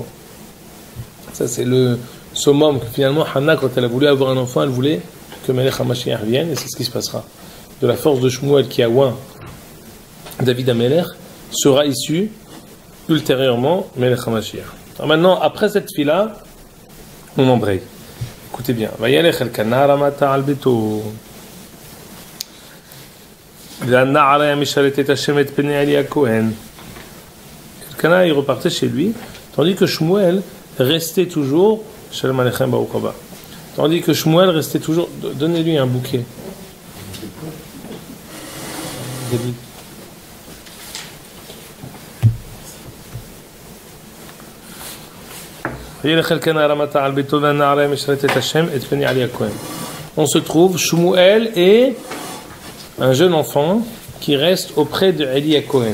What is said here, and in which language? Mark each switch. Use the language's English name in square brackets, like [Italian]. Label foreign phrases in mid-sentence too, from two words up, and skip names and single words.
[French] Ça, c'est le summum que finalement Hanna, quand elle a voulu avoir un enfant, elle voulait que [Hebrew] מלך המשיח [French] vienne, et c'est ce qui se passera. De la force de Shmuel qui a oint David HaMelech, sera issu ultérieurement [Hebrew] מלך המשיח. [French] Alors maintenant, après cette Tfilah, on embraye. Écoutez bien. [Hebrew] וילך אלקנה הרמתה על ביתו. לחנה משרתת השם את פני עלי כהן. [French] Elkana il repartait chez lui, tandis que Shmuel restait toujours. [Hebrew] שלום עליכם ברוך הבא. [French] Tandis que Shmuel restait toujours. Donnez-lui un bouquet. David. On se trouve, Shmuel est un jeune enfant qui reste auprès de Eli Cohen.